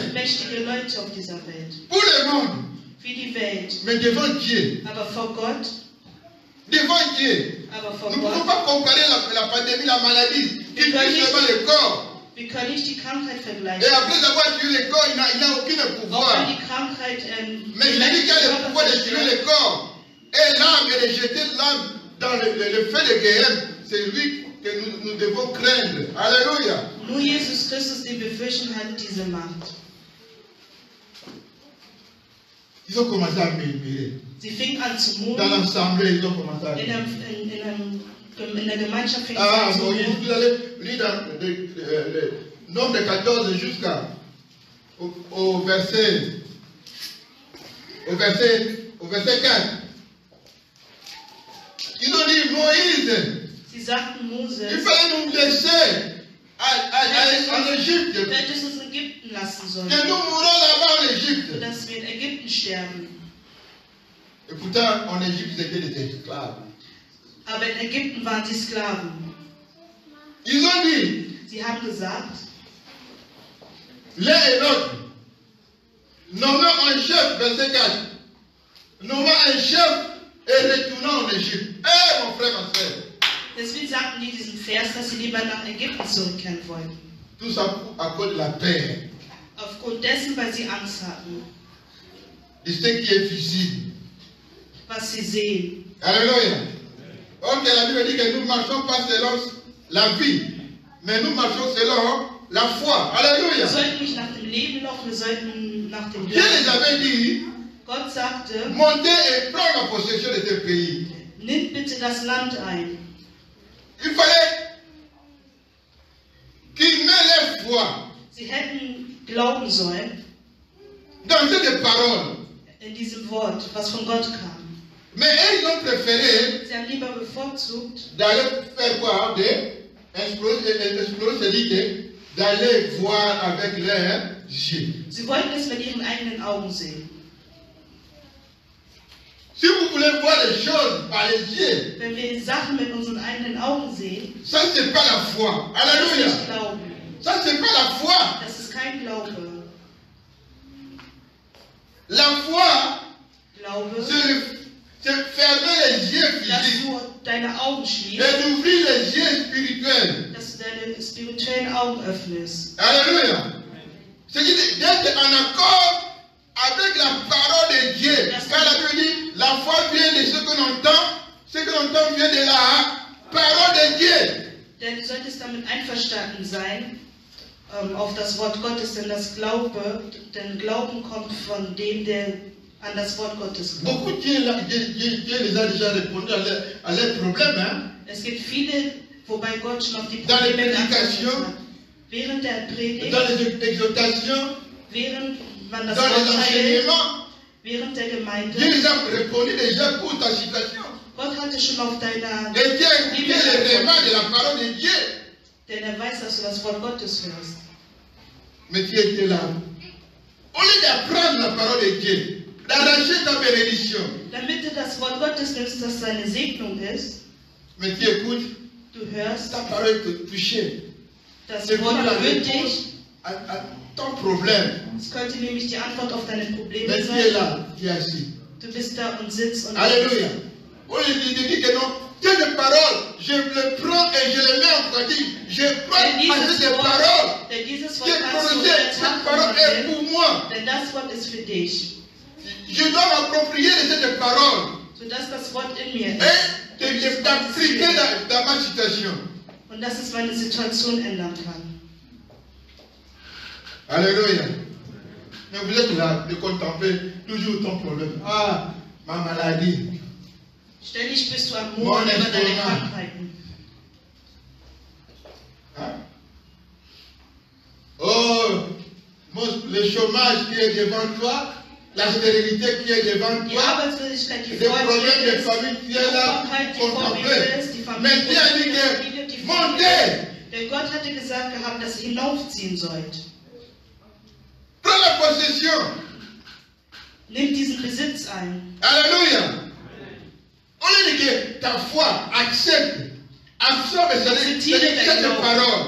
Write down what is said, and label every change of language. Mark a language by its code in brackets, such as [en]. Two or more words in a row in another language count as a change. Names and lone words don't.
[de] Mächtige Leute auf dieser Welt. [fr] Pour le monde. [de] Wie die Welt. [fr] Mais devant Dieu. [de] Aber vor Gott. [fr] Devant Dieu. [de] Aber vor [fr] Nous ne pouvons [de] Gott. [fr] pas comparer la pandémie, la maladie, qui touche seulement le corps. [de] Wir können nicht die Krankheit [fr] Et [de] vergleichen. [fr] après avoir tué le corps, il n'a aucun [de] Auch [fr] pouvoir. [de] wenn die Krankheit [fr] Mais celui qui a le pouvoir de tuer le corps et l'âme et de jeter l'âme dans le feu de Guéhem, c'est lui que nous devons craindre. Alléluia. [de] Nur Jesus Christus, den wir fürchten, hat diese Macht. [fr] Ils ont commencé à murmurer. [de] Sie fing an zu [fr] Dans [de] murren. [fr] l'assemblée, ils ont commencé à murmurer. [de] In der Gemeinschaft fing sie [fr] Ah, [de] an zu [fr] Moïse, [de] murren. [fr] vous allez lire dans le nombre de 14 jusqu'au verset 4. Ils ont dit, Moïse, [de] Sie sagten [fr] il [de] Moses, [fr] fallait nous laisser en Égypte, [de] du hättest uns in Ägypten lassen sollen, [fr] que nous mourons là-bas en Égypte. [de] dass wir in Ägypten sterben. [fr] Et pourtant, en Égypte, c'était des esclaves. [de] Aber in Ägypten waren sie Sklaven. [fr] Ils ont dit, [de] Sie haben gesagt, [fr] l'un et l'autre, nommons un chef, verset 4, nommons un chef et retournons en Égypte. Eh, mon frère, ma soeur, [de] deswegen sagten die diesen Vers, dass sie lieber nach Ägypten zurückkehren wollten. [fr] tout ça à cause de la peur, [de] Aufgrund dessen, weil sie Angst hatten, [fr] de ce qui est visible. [de] was sie sehen. [fr] Alléluia. Ok, la Bible dit que nous ne marchons pas selon la vie, mais nous marchons selon la foi. [de] Wir [fr] Alléluia. [de] sollten nicht nach dem Leben laufen, wir sollten nach dem [fr] Dieu les [de] Glauben. [fr] avait dit, [de] Gott sagte, [fr] montez et prenez la possession de ce pays. [de] nimm bitte das Land ein. [fr] Il fallait qu'ils mettent leur foi [de] Sie hätten glauben sollen [fr] dans cette parole. [de] in diesem Wort, was von Gott kam. [fr] Mais eux, ils ont préféré [de] Sie haben lieber bevorzugt, [fr] d'aller faire quoi? Explorer, c'est-à-dire que d'aller voir avec leurs yeux. [de] sie wollten es mit ihren eigenen Augen sehen. [fr] Si vous voulez voir les choses par les yeux, [de] Wenn wir Sachen mit unseren eigenen Augen sehen, [fr] ça c'est pas la foi. [de] das ist [fr] Alléluia. [de] nicht Glauben. [fr] Ça c'est pas la foi. [de] Das ist kein Glaube. [fr] La foi, [de] Glaube, [fr] c'est fermer les yeux [de] dass [fr] physiques [de] du deine Augen schließt, [fr] et d'ouvrir les yeux spirituels. [de] dass du deine spirituellen Augen öffnest. [fr] Alléluia. C'est d'être en accord avec la parole de Dieu. Car la Bible dit, la foi vient de ce que l'on entend vient de la parole de Dieu. [de] Denn du solltest damit einverstanden sein, auf das Wort Gottes, denn Glauben kommt von dem, der an das Wort Gottes glaubt. [fr] Beaucoup Dieu les a déjà répondu à leurs problèmes. Hein? [de] Es gibt viele, wobei Gott schon auf die [fr] Dans les [de] Probleme geantwortet [fr] prédications, [de] hat. Während der Predigt, [fr] dans les exhortations, [de] während man das [fr] dans les [de] Wort teilt, [fr] enseignements. [de] während der Gemeinde, [fr] Dieu les a répondu déjà pour ta situation. [de] Gott hatte schon auf deiner [fr] Et Dieu a écouté les remarques de la parole de Dieu. [de] denn er weiß, dass du das Wort Gottes hörst. [fr] Mais tu étais là. Au lieu d'apprendre la parole de Dieu, d'arracher ta bénédiction, [de] Damit du das Wort Gottes nimmst, das seine Segnung ist, [fr] mais tu écoutes, [de] du hörst, [fr] ta parole te touche. [de] das [fr] C'est [de] Wort [fr] pas la [de] berührt [fr] réponse [de] dich. [fr] à ton problème. [de] Es könnte nämlich die Antwort auf deine Probleme [fr] Mais tu es [de] sein. [fr] là, tu es assis. [de] Du bist da und sitzt und [fr] Alléluia. Au lieu de dire que non, cette parole, je le prends et je le mets en pratique. Je prends à cette parole. [de] Denn dieses [fr] Qui [de] Wort [fr] est [de] kannst du [fr] prononcée, [de] in der [fr] cette [de] Tat [fr] parole est [de] anwenden, [fr] pour moi. [de] denn das Wort ist für dich, [fr] Je dois m'approprier de cette parole [de] sodass das Wort in mir [fr] et [de] ist [fr] de t'appliquer dans ma situation. [de] und dass es meine Situation ändern kann. [fr] Alléluia. Mais vous êtes là de contempler toujours ton problème. Ah, ma maladie. [de] Ständig bist du am Murren [fr] Mon [de] über deine [fr] Estomac. [de] Krankheiten. [fr] Hein? Oh, le chômage qui est devant toi, la stérilité qui est devant [de] Die [fr] toi, [de] Arbeitslosigkeit, die [fr] les [de] vor [fr] problèmes [de] dir [fr] de [de] ist, [fr] famille qui [de] die [fr] est là, [de] Krankheit, die vor mir [fr] contempler. [de] ist, die [fr] Mais [de] Familie, [fr] Dieu a dit [de] die [fr] que [de] vor mir [fr] montez, [de] Denn Gott hatte gesagt gehabt, dass ihr hinaufziehen sollt. [fr] prends la possession. [de] Nehmt diesen Besitz ein. [fr] Alléluia. Au lieu que ta foi accepte, absorbe cette parole.